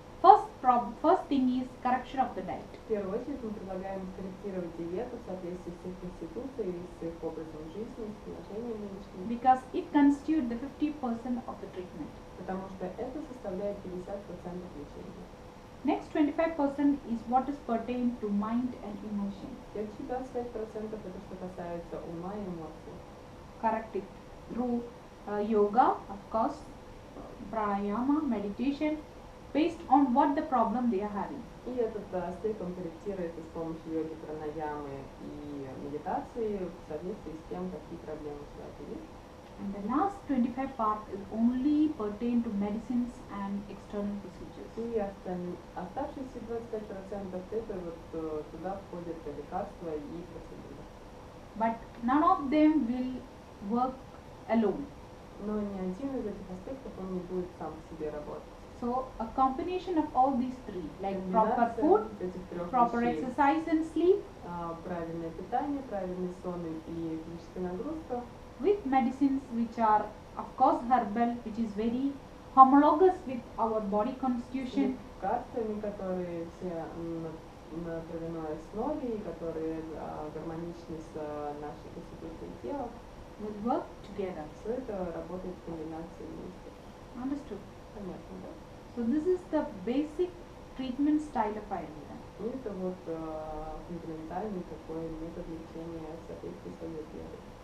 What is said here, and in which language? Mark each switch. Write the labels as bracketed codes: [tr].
[en] First thing is correction of the diet. [ru] в первую очередь мы предлагаем скорректировать диету в соответствии с их конституцией, с их образом жизни, с положением нынешним. [en] Because it constitutes the 50% of the treatment. [ru] Потому что это составляет 50% лечения. [en] Next 25% is what is pertain to mind and emotion. [ru] Следующие 25% это что касается ума и эмоций. [en] Correct it through yoga, of course, pranayama, meditation, based on what the problem they are having. [ru] И этот аспект он корректируется с помощью йоги, пранаямы и медитации в соответствии с тем, какие проблемы у человека есть. [en] And the last 25 part is only pertain to medicines and external procedures. [ru] И оставшиеся 25% это вот туда входят лекарства и процедуры. [en] But none of them will work alone. [ru] Но ни один из этих аспектов он не будет сам по себе работать. [en] So a combination of all these three, like proper food, [ru] этих трех [en] proper [ru] вещей, [en] exercise and sleep, [ru] правильное питание, правильный сон и физическая нагрузка, [en] with medicines which are of course herbal, which is very homologous with our body constitution, [ru] лекарствами, которые все на травяной основе и которые гармоничны с нашей конституцией тела, [en] will work together. [ru] все это работает в комбинации вместе. [en] Understood? [ru] Понятно, да? [en] So this is the basic treatment style of Ayurveda. [ru] И это вот фундаментальный такой метод лечения в соответствии с аюрведой.